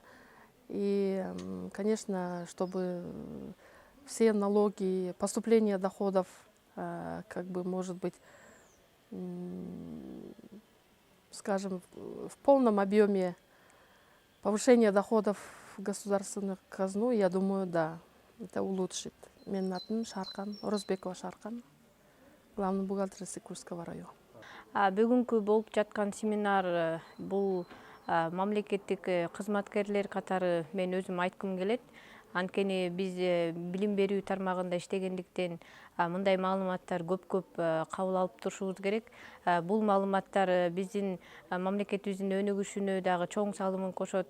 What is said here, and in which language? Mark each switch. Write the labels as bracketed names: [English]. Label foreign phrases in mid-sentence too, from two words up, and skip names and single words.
[Russian] И, конечно, чтобы все налоги, поступление доходов, как бы, может быть, скажем, в полном объеме повышение доходов в государственную казну, я думаю, да, это улучшит. [Kyrgyz] Менің атым [Russian] Шарқан, Орозбекова Шарқан, главный бухгалтер Сыкульского района. [Kyrgyz] Бүгүнкү болуп жаткан семинар бул мамлекеттик кызматкерлер катары мен өзүм айткым келет. Анткени биз билим берүү тармагында иштегендиктен мындай маалыматтар көп кабыл алып турушубуз керек. Бул маалыматтар биздин мамлекетибиздин өнүгүшүнө дагы чоң салымын кошот.